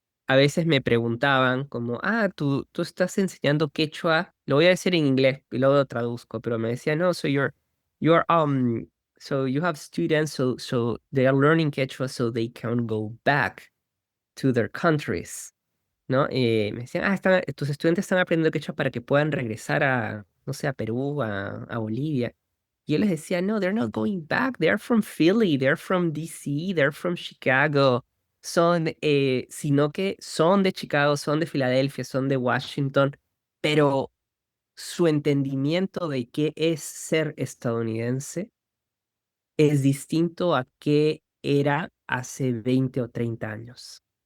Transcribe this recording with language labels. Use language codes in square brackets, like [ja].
[es] a veces me preguntaban como, tú estás enseñando quechua, lo voy a decir en inglés y luego lo traduzco, pero me decían, no, [en] you're, so you have students, so they are learning quechua so they can go back to their countries, [es] ¿no? Me decían, tus estudiantes están aprendiendo quechua para que puedan regresar a, no sé, a Perú, a Bolivia. Y yo les decía, no, [en] they're not going back. They're from Philly, they're from DC, they're from Chicago. [es] Sino que son de Chicago, son de Filadelfia, son de Washington, pero su entendimiento de qué es ser estadounidense es distinto a qué era hace 20 o 30 años.